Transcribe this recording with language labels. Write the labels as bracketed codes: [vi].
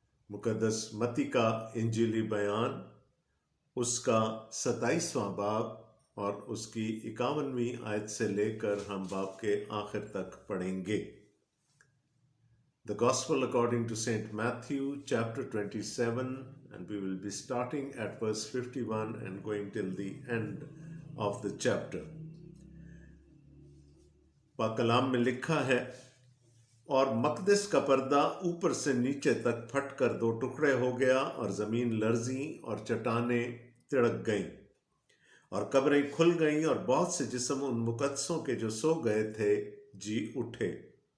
[hi] मुकद्दस मत्ती का इंजीली बयान, उसका 27वां बाब और उसकी 51वीं आयत से लेकर हम बाब के आखिर तक पढ़ेंगे। [en] The Gospel according to Saint Matthew, chapter 27, and we will be starting at verse 51 and going till the end of the chapter. [hi] पाक कलाम में लिखा है, और मकदस का पर्दा ऊपर से नीचे तक फट कर दो टुकड़े हो गया और ज़मीन लर्जी और चट्टानें तिड़क गईं और कब्रें खुल गईं और बहुत से जिस्म उन मुकद्दसों के जो सो गए थे जी उठे।